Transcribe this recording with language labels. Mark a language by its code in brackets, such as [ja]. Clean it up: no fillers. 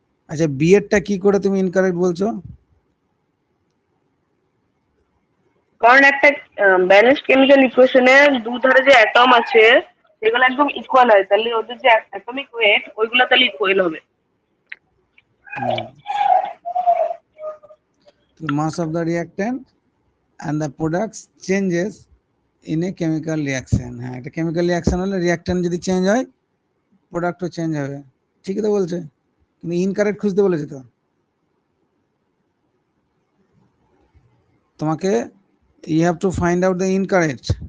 [bn] আচ্ছা, বি এরটা কি করে তুমি ইনকারেক্ট বলছো? কারণ একটা ব্যালেন্সড কেমিক্যাল ইকুয়েশনের দুধারে যে অ্যাটম আছে সেগুলো একদম ইকুয়াল হয়, তাহলে ওদের যে অ্যাটমিক ওয়েট ওইগুলো তাহলে ইকুয়াল হবে। [en] Mass of the reactant and the products changes in a chemical reaction. [bn] হ্যাঁ, এটা কেমিক্যাল রিঅ্যাকশন হলে রিঅ্যাক্ট্যান্ট যদি চেঞ্জ হয় প্রোডাক্টও চেঞ্জ হবে, ঠিকই তো বলছে, কিন্তু ইনকারেক্ট খুঁজতে বলেছে তো তোমাকে। [en] You have to find out the incorrect.